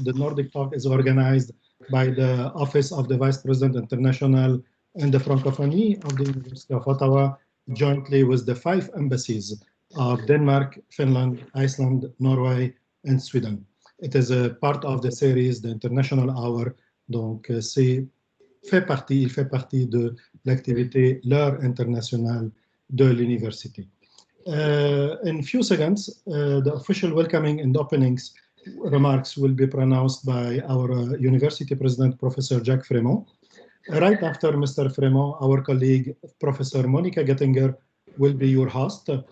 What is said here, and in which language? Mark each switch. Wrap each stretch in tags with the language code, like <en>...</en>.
<en>The Nordic Talk is organized by the Office of the Vice President International and the Francophonie of the University of Ottawa, jointly with the 5 embassies of Denmark, Finland, Iceland, Norway, and Sweden. It is a part of the series, the International Hour.</en> <fr>Donc, il fait partie de l'activité L'Heure internationale de l'université.</fr> <en>In a few seconds, the official welcoming and openings remarks will be pronounced by our university president, Professor Jacques Frémont. Right after Mr. Frémont, our colleague, Professor Monica Gettinger, will be your host.</en>